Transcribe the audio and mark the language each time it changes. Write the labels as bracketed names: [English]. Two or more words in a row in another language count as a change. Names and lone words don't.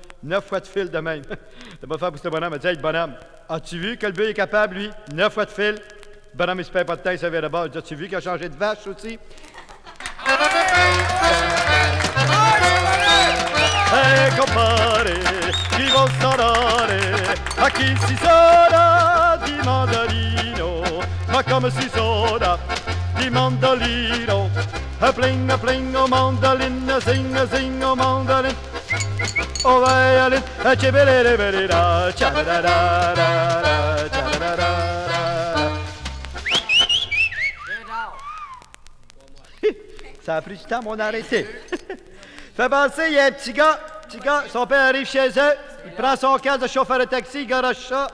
[French] 9 fois de fil de même. La bonne femme pousse le bonhomme, elle dit: « Hey, bonhomme, as-tu vu que le bœuf est capable, lui? 9 fois de fil. » Le bonhomme, il se perd pas de tête, il se vient de bord. Il dit: « As-tu vu qu'il a changé de vache aussi? » Hey, compare, [Italian] chi vuol suonare? A chi si suona di mandolino? Ma come si suona di mandolino? A pling, oh mandolina, zing, oh mandolin. Oh violin, a cibelera, [French] Ça a pris du temps, mais on a arrêté. Fait penser, il y a un petit gars, son père arrive chez eux, il prend son casque de chauffeur de taxi, il garoche ça.